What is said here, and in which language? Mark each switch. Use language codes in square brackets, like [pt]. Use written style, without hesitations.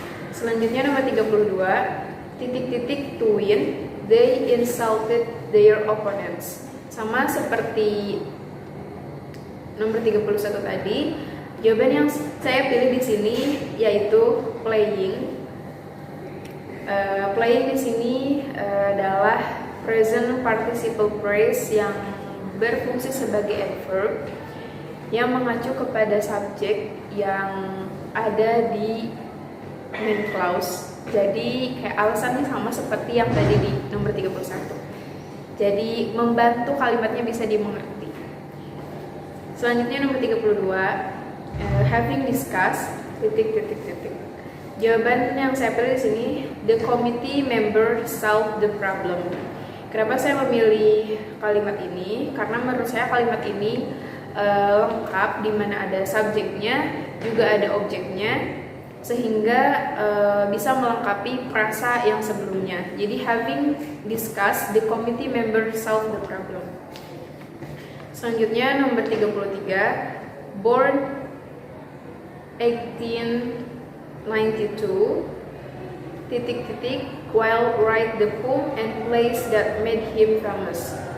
[id] Selanjutnya nomor 32, titik-titik [en] to win, they insulted their opponents. [id] Sama seperti nomor 31 tadi, jawaban yang saya pilih di sini yaitu playing. Playing di sini adalah present participle phrase yang berfungsi sebagai adverb yang mengacu kepada subjek yang ada di main clause. Jadi kayak alasannya sama seperti yang tadi di nomor 31. Jadi membantu kalimatnya bisa dimengerti. Selanjutnya nomor 32, [en] having discussed [id] Jawaban yang saya pilih di sini, [en] the committee member solved the problem. [id] Kenapa saya memilih kalimat ini? Karena menurut saya kalimat ini lengkap, di mana ada subjeknya, juga ada objeknya, sehingga bisa melengkapi frasa yang sebelumnya. [en] Jadi having discussed, the committee member solved the problem. [id] Selanjutnya nomor 33, [en] born 1892 while write the poem and place that made him famous.